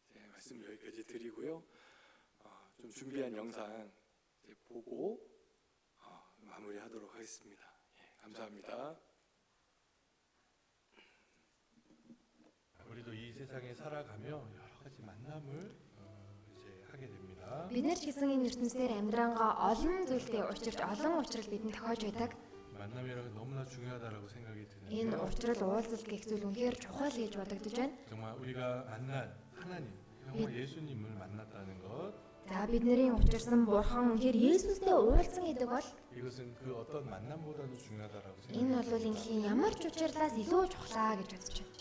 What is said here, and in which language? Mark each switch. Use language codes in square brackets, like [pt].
[ko] 말씀 여기까지 드리고요. 좀 준비한 영상 이제 보고 마무리하도록 하겠습니다. 감사합니다. 우리도 이 세상에 살아가며 여러 가지 만남을 이제 하게 됩니다. [mn] Бид нар ч гэсэн энэ ертөнцийн амьдрангаа олон зүйлтэй учирч олон учрал бидэнд тохиож байдаг. [ko] 만남이라는 게 너무나 중요하다라고 생각이 [mn] Энэ [ko] 드는데요. [mn] учрал уулзалт гэх зүйл үнэхээр чухал гэж бодогдож байна. [ko] 정말 우리가 만난 하나님, 정말 예수님을 만났다는 것, [mn] За бидний учирсан бурхан үнэхээр Есүстэй уулзсан гэдэг бол [ko] 이것은 그 어떤 만남보다도 중요하다라고 [mn] энэ [ko] 생각합니다. [mn] бол ингийн ямар ч учирлаас илүү чухлаа гэж бодож байна.